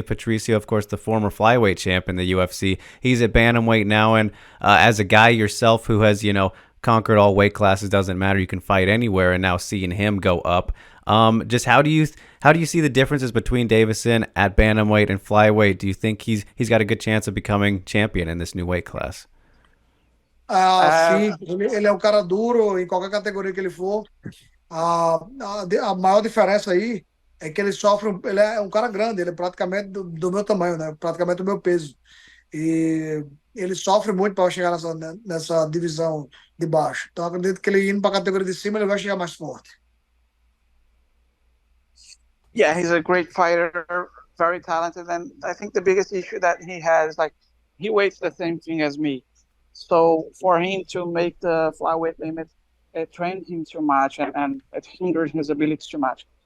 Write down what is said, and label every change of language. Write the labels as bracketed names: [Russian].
[English] Patricio, of course, the former flyweight champ in the UFC. He's at bantamweight now, and as a guy yourself who has conquered all weight classes, doesn't matter, you can fight anywhere, and now seeing him go up. Just how do you see the differences between Deiveson at bantamweight and flyweight? Do you think he's got a good chance of becoming champion in this new weight class? Ah, Uh, [Portuguese] sim, ele é um cara duro em qualquer categoria que ele for. A maior diferença aí é que ele sofre, ele é um cara grande, ele é praticamente do meu tamanho, né? Praticamente do meu peso. E ele sofre muito para chegar nessa divisão de baixo. Então, acredito que ele indo para a categoria de cima, ele vai chegar mais forte. [English] yeah, he's a great fighter, very talented, and I think the biggest issue that he has, like, he weighs the same thing as me. So for him to make the flyweight limit, it trained him too much and it hindered his ability too much.